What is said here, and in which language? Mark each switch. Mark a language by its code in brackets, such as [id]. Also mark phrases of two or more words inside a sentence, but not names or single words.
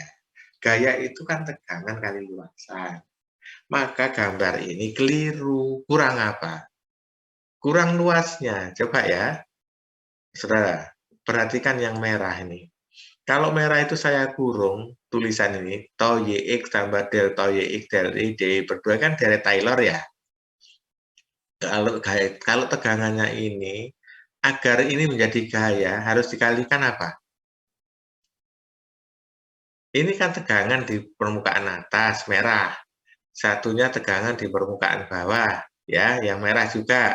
[id] Gaya itu kan tegangan kali luasan. Maka gambar ini keliru. Kurang apa? Kurang luasnya. Coba ya, saudara, perhatikan yang merah ini. Kalau merah itu saya kurung tulisan ini, tau YX tambah del tau YX del Y berdua kan dari Taylor ya. Kalau tegangannya ini, agar ini menjadi gaya, harus dikalikan apa? Ini kan tegangan di permukaan atas, merah. Satunya tegangan di permukaan bawah, ya, yang merah juga.